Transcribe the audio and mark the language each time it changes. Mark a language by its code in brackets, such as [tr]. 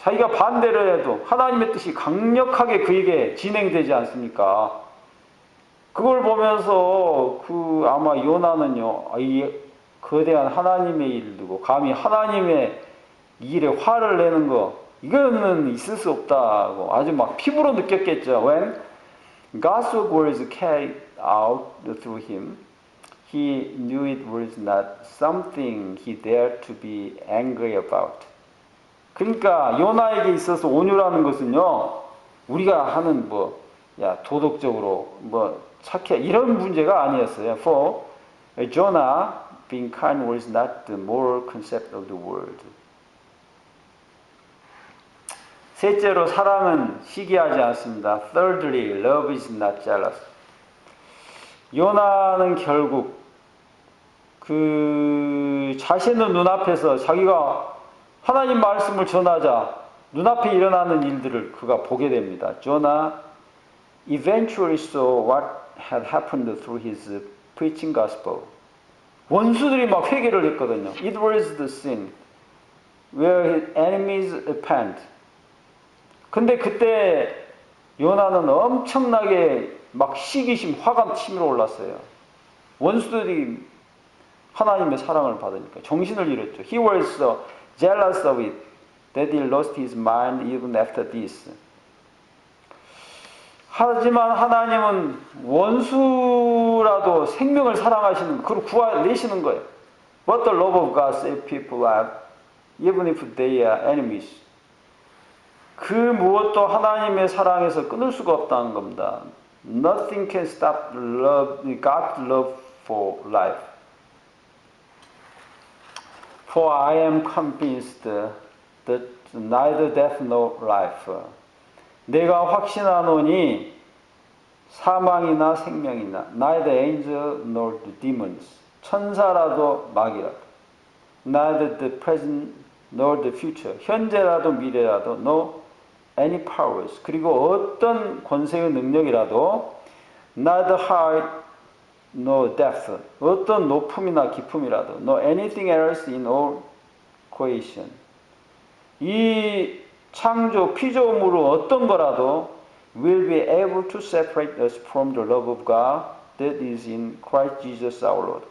[ko] 자기가 반대를 해도 하나님의 뜻이 강력하게 그에게 진행되지 않습니까? 그걸 보면서 아마 요나는요, 이 거대한 하나님의 일을 두고 감히 하나님의 일에 화를 내는 거, 이거는 있을 수 없다고 아주 막 피부로 느꼈겠죠. [en] When God's words carried out through him, he knew it was not something he dared to be angry about. [ko] 그러니까 요나에게 있어서 온유라는 것은요, 우리가 하는 도덕적으로 착해 이런 문제가 아니었어요. [en] For Jonah, being kind was not the moral concept of the world. [ko] 셋째로 사랑은 시기하지 않습니다. [en] Thirdly, love is not jealous. [ko] 요나는 결국 자신의 눈앞에서 자기가 하나님 말씀을 전하자 눈앞에 일어나는 일들을 그가 보게 됩니다. [en] Jonah eventually saw what had happened through his preaching gospel. [ko] 원수들이 막 회개를 했거든요. [en] It was the sin where his enemies repent. [ko] 근데 그때 요나는 엄청나게 막 시기심, 화가 치밀어 올랐어요. 원수들이 하나님의 사랑을 받으니까 정신을 잃었죠. [en] He was so jealous of it that he lost his mind even after this. [ko] 하지만 하나님은 원수라도 생명을 사랑하시는, 그걸 구해내시는 거예요. [en] But the love of God saves people alive, even if they are enemies. [ko] 그 무엇도 하나님의 사랑에서 끊을 수가 없다는 겁니다. [en] Nothing can stop God's love for life. For I am convinced that neither death nor life. [ko] 내가 확신하노니 사망이나 생명이나 [en] neither angel nor the demons. [ko] 천사라도 마귀라도 [en] neither the present nor the future. [ko] 현재라도 미래라도 [en] no any powers. [ko] 그리고 어떤 권세의 능력이라도 [en] neither height no depth. [ko] 어떤 높음이나 깊음이라도 [en] no anything else in all creation. [ko] 이 창조 피조물로 어떤 거라도 [en] will be able to separate us from the love of God that is in Christ Jesus our Lord.